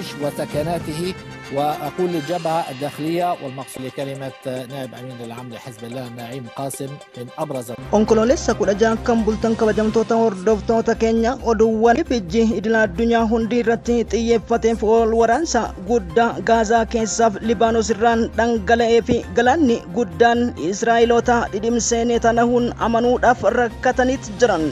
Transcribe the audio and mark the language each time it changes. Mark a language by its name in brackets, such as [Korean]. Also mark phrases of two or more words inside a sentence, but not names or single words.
[Arabic] وثكناته، وأقول للجبهة الداخلية والمقصود لكلمة نائب أمين العام لحزب الله نعيم قاسم من أبرز [Oromo] Onkololeessa 16 kan bultan kabajamtoota hordoftoota keenya oduuwwan Fijji idila addunyaa hundi irratti xiyyeeffateef wal waraansa guddaa Gaazaa keessaaf Libaanos irraan dhangala'ee fi galaanni guddaan Israa'eloota dhidhimsee Netanyahuun amanuudhaaf rakkataniit jiran.